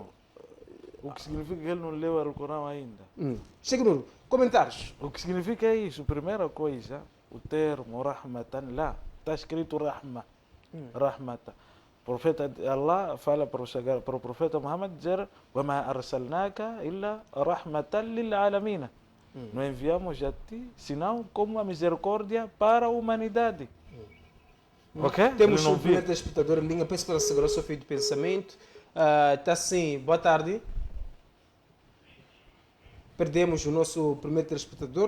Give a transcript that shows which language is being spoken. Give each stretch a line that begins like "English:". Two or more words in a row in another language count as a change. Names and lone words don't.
Portuguese: O que significa que ele não leu o Alcorão ainda. Sheikh Nur, comentários. O que significa é isso. Primeira coisa, o termo Rahmatan lá. Está escrito Rahma. Rahmata. O profeta Allah fala para o profeta Muhammad dizer:
Arabic: وَمَا أَرْسَلْنَاكَ إِلَّا رَحْمَةً لِلْعَالَمِينَ.
Portuguese: Não enviamos a ti senão como a misericórdia para a humanidade. Ok? Temos o primeiro telespectador em linha. Peço para segurar o seu fio de pensamento. Está sim, boa tarde. Perdemos o nosso primeiro telespectador.